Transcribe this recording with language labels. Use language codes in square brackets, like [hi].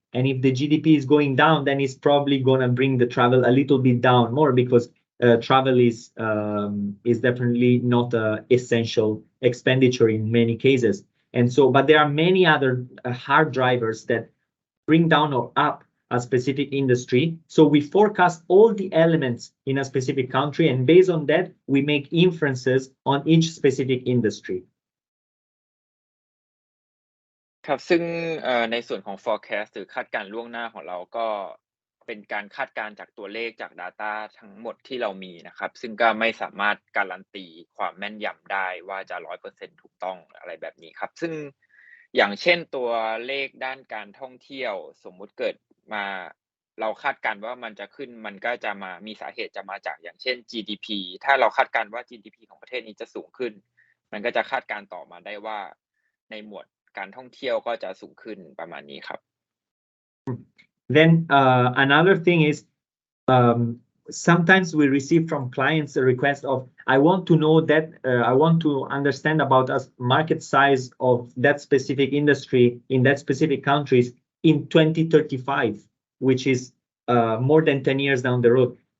[en] And if the GDP is going down, then it's probably going to bring the travel a little bit down more, because travel is definitely not an essential expenditure in many cases. And so, but there are many other hard drivers that bring down or up a specific industry. So we forecast all the elements in a specific country, and based on that, we make inferences on each specific industry. [th] ครับซึ่งในส่วนของ forecast หรือคาดการณ์ล่วงหน้าของเราก็เป็นการคาดการณ์จากตัวเลขจาก data ทั้งหมดที่เรามีนะครับซึ่งก็ไม่สามารถการันตีความแม่นยำได้ว่าจะ 100% ถูกต้องอะไรแบบนี้ครับซึ่ง อย่างเช่นตัวเลขด้านการท่องเที่ยวสมมุติเกิดมาเราคาดการณ์ว่ามันจะขึ้นมันก็จะมามีสาเหตุจะมาจากอย่างเช่น GDP ถ้าเราคาดการณ์ว่า GDP ของประเทศนี้จะสูงขึ้นมันก็จะคาดการณ์ต่อมาได้ว่าในหมวดการท่องเที่ยวก็จะสูงขึ้นประมาณนี้ครับ [en] Then another thing is sometimes we receive from clients a request of, I want to know that I want to understand about a market size of that specific industry in that specific countries in 2035, which is more than 10 years down the road.